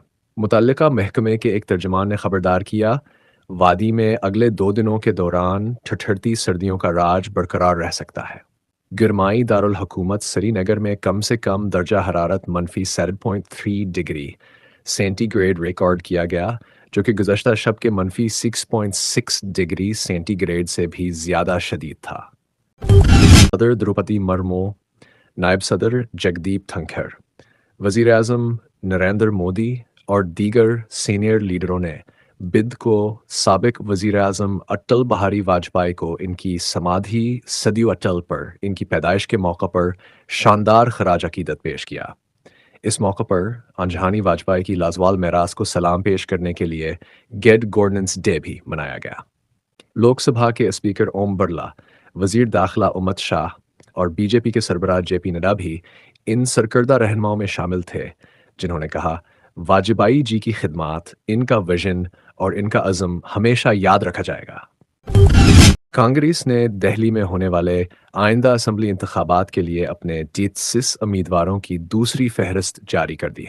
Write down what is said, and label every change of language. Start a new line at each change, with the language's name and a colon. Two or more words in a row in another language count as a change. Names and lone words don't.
Urdu: متعلقہ محکمے کے ایک ترجمان نے خبردار کیا، وادی میں اگلے 2 دنوں کے دوران ٹھٹھرتی سردیوں کا راج برقرار رہ سکتا ہے۔ گرمائی دارالحکومت سری نگر میں کم سے کم درجہ حرارت -7.3 ڈگری سینٹی گریڈ ریکارڈ کیا گیا، جو کہ گزشتہ شب کے -6.6 ڈگری سینٹی گریڈ سے بھی زیادہ شدید تھا۔ صدر دروپدی مرمو، نائب صدر جگدیپ دھنکھڑ، وزیر اعظم نریندر مودی اور دیگر سینئر لیڈروں نے بدھ کو سابق وزیر اعظم اٹل بہاری واجپئی کو ان کی سمادھی صدیو اٹل پر ان کی پیدائش کے موقع پر شاندار خراج عقیدت پیش کیا۔ اس موقع پر آنجہانی واجپئی کی لازوال میراث کو سلام پیش کرنے کے لیے گڈ گورننس ڈے بھی منایا گیا۔ لوک سبھا کے اسپیکر اوم برلا، وزیر داخلہ امت شاہ اور بی جے پی کے سربراہ جے پی نڈا بھی ان سرکردہ رہنماؤں میں شامل تھے، جنہوں نے کہا، واجپئی جی کی خدمات، ان کا ویژن اور ان کا عزم ہمیشہ یاد رکھا جائے گا۔ کانگریس نے دہلی میں ہونے والے آئندہ اسمبلی انتخابات کے لیے اپنے 33 امیدواروں کی دوسری فہرست جاری کر دی ہے۔